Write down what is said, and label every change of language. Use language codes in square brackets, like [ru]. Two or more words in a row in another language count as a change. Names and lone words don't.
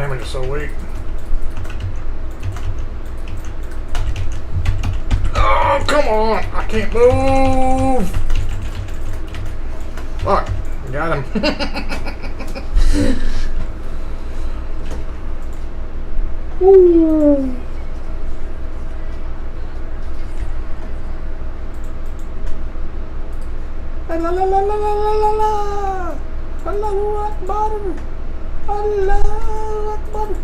[en] so weak. Oh, come on! I can't move! Fuck. Got him. Woo! La la la la la la la la! [ar] الله أكبر! الله أكبر!